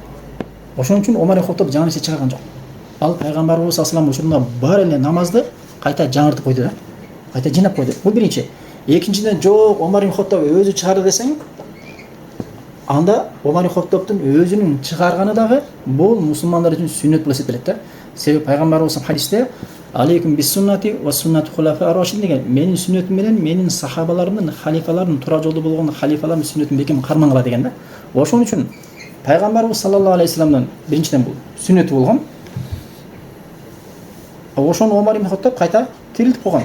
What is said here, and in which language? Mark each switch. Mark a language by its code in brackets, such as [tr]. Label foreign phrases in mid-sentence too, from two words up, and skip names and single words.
[ky] Ошон үчүн Омар ибн Хаттаб жаңы нерсе чыгарган жок. Ал пайгамбарыбыз [ar] صلى الله عليه [ky] учурунда бар эле намазды кайта жаңыртып койду да. Кайта жинап койду. Бул биринчи. Экинчиден, жок, Омар ибн Хаттаб өзү чыгарды десең, анда Омар ибн Хаттабтын өзүнүн чыгарганы дагы бул мусулмандар үчүн сүннөт болуп эсептелет да. Себеби пайгамбарыбыз хадисте [ar] عليكم بسنتي وسنة الخلفاء الراشدين [ky] деген, менин сүннөтүм менен менин сахабаларымдын, халифалардын, тура жолдо болгон халифалардын сүннөтүн бекем кармаңыла деген да. Ошон үчүн пайгамбарыбыз [ar] صلى الله عليه [ky] вассаламдын биринчиден бул сүннөтү болгон. Ошону Омар ибн Хаттаб кайта тирилтип койгон.